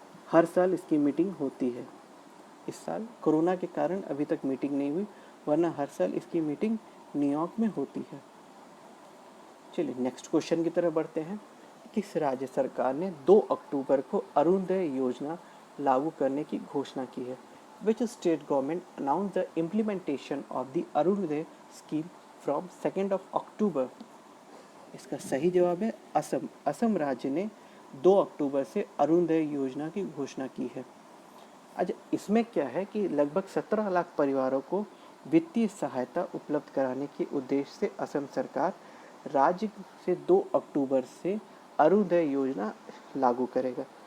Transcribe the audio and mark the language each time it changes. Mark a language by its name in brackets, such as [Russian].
[Hindi] हर साल इसकी मीटिंग होती है। इस साल कोरोना के कारण अभी तक मीटिंग नहीं हुई, वरना हर साल इसकी मीटिंग न्यूयॉर्क में होती है। चलिए नेक्स्ट क्वेश्चन की तरफ बढ़ते हैं। किस राज्य सरकार ने 2 अक्टूबर को अरुणोदय योजना लागू करने की घोषणा की है? [English] Which state government announced the implementation of the Arunodaya scheme from 2nd of October? [Hindi] इसका सही जवाब है असम। असम राज्य ने 2 अक्टूबर से अरुणोदय योजना की घोषणा की है। अच्छा इसमें क्या है कि लगभग 17 लाख परिवारों को वित्तीय सहायता उपलब्ध कराने के उद्देश्य से असम सरकार राज्य से 2 अक्टूबर से अरुणोदय योजना लागू करेगा।